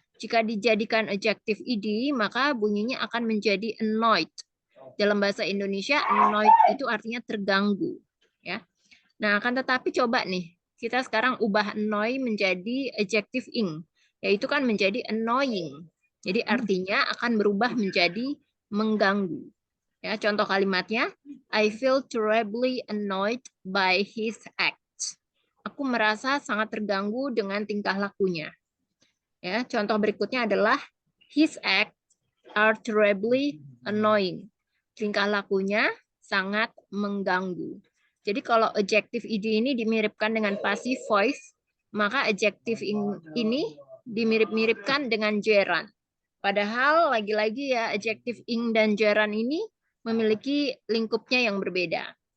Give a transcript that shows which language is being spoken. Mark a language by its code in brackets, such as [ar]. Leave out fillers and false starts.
[id] Jika dijadikan adjektif ed, maka bunyinya akan menjadi annoyed. Dalam bahasa Indonesia, annoyed itu artinya terganggu. Ya. Nah, akan tetapi coba nih, kita sekarang ubah annoy menjadi adjektif ing, yaitu kan menjadi annoying. Jadi artinya akan berubah menjadi mengganggu. Ya, contoh kalimatnya, [en] I feel terribly annoyed by his act. [id] Aku merasa sangat terganggu dengan tingkah lakunya. Ya, contoh berikutnya adalah [en] His acts are terribly annoying. [id] Tingkah lakunya sangat mengganggu. Jadi kalau adjective id ini dimiripkan dengan passive voice, maka adjective ini dimirip-miripkan dengan gerund. Padahal lagi-lagi ya adjective ing dan gerund ini memiliki lingkupnya yang berbeda.